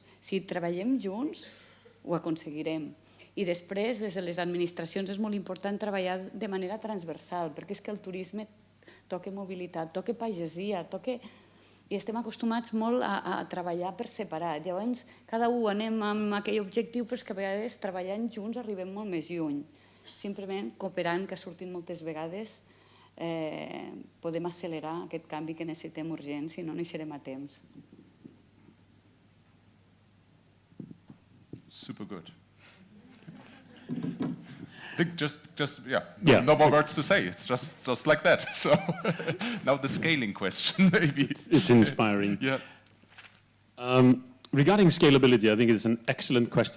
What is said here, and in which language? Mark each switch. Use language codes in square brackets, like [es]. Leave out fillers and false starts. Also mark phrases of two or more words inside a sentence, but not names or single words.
[ca] Si treballem junts, ho aconseguirem. I després, des de les administracions, és molt important treballar de manera transversal, perquè és que el turisme toca mobilitat, toca pagesia, i estem acostumats molt a treballar per separat. Llavors, cada un anem amb aquell objectiu, però és que a vegades treballant junts arribem molt més lluny. Simplement cooperant, que ha sortit moltes vegades, podem accelerar aquest canvi que necessitem urgent, si no, no hi serem a temps. [en] Super good. I think no more words to say. It's just like that. So now the scaling question, maybe. It's inspiring. Yeah. Regarding scalability, I think it's an excellent question.